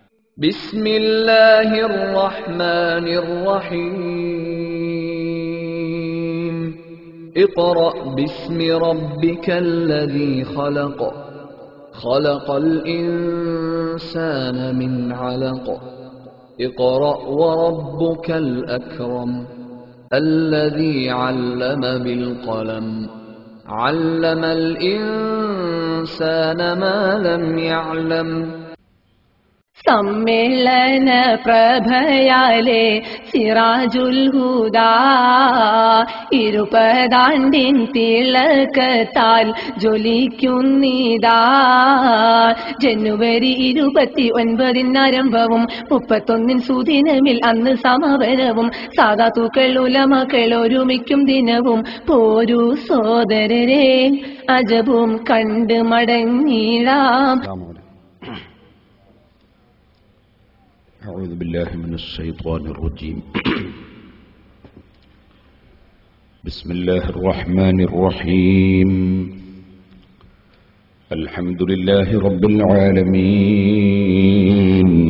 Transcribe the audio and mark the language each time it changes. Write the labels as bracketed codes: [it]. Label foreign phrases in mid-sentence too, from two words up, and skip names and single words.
[ar] بسم الله الرحمن الرحيم اقرأ باسم ربك الذي خلق خلق الإنسان من علق اقرأ وربك الأكرم الذي علم بالقلم علم الإنسان ما لم يعلم [ml] സമ്മേളന പ്രഭയാലെ സിറാജുൽ ഹുദാ ഇരുപതാണ്ടിൻ തിളക്കത്താൽ ജ്വലിക്കുന്നിതാ. ജനുവരി 29 ആരംഭവും 31 സുദിനമിൽ അന്ന് സമാപനവും സാദാത്തുക്കൾ ഉലമകൾ ഒരുമിക്കും ദിനവും പോരൂ സോദരരെ അജബും കണ്ട് മടങ്ങിടാം. [ar] أعوذ بالله من الشيطان الرجيم بسم الله الرحمن الرحيم الحمد لله رب العالمين